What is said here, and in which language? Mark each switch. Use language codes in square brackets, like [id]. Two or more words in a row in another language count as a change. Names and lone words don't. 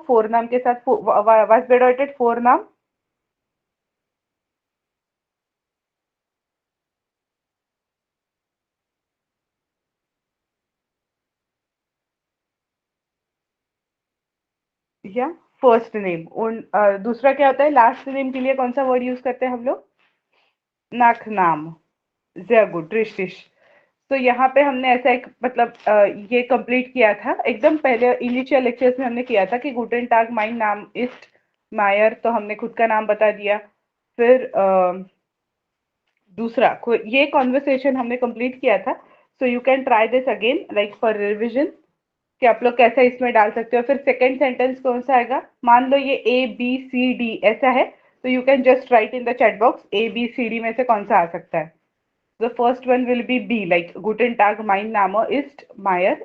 [de] Vorname [hi] के साथ [de] was bedeutet Vorname. [hi] या [en] first name, [hi] उन दूसरा क्या होता है [en] last name [hi] के लिए, कौन सा वर्ड यूज करते हैं हम लोग? [de] Nachname, sehr gut, richtig। [hi] तो यहाँ पे हमने ऐसा एक मतलब ये कंप्लीट किया था एकदम पहले [en] initial lectures [hi] में, हमने किया था कि [de] Guten Tag mein Name ist Mayer, [hi] तो हमने खुद का नाम बता दिया। फिर दूसरा ये कॉन्वर्सेशन हमने कंप्लीट किया था। [en] so you can try this again like for revision, [hi] कि आप लोग कैसे इसमें डाल सकते हो। फिर [en] second sentence [hi] कौन सा आएगा, मान लो ये ए बी सी डी ऐसा है, तो [en] you can just write in the chat box [hi] ए बी सी डी में से कौन सा आ सकता है। [en] the first one will be B, like [de] Guten Tag mein Name ist Mayer.